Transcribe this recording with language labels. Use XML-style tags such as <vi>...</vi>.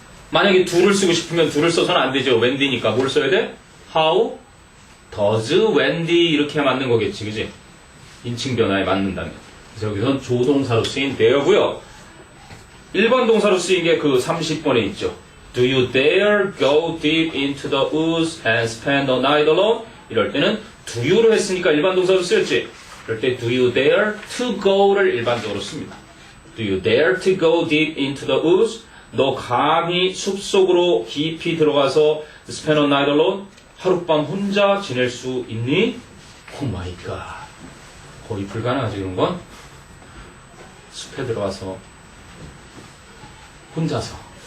<ko>만약에 do를 쓰고 싶으면 do를 써서는 안 되죠. 웬디니까 뭘 써야 돼?</ko> <en>How does Wendy</en> <ko>이렇게 맞는 거겠지, 그지? 인칭 변화에 맞는다면. 그래서 여기서는 조동사로 쓰인 there고요. 일반 동사로 쓰인 게 그 30번에 있죠.</ko> <en>Do you dare go deep into the woods and spend the night alone?</en> <ko>이럴 때는 do you로 했으니까 일반 동사로 쓰였지. 이럴 때</ko> <en>do you dare to go</en> <ko>를 일반적으로 씁니다.</ko> <en>Do you dare to go deep into the woods?</en> <ko>너 감히 숲속으로 깊이 들어가서</ko> <en>spend a night alone?</en> <ko>하룻밤 혼자 지낼 수 있니? 오 마이 갓. 거의 불가능하지 그런 건. 숲에 들어가서 혼자서.</ko>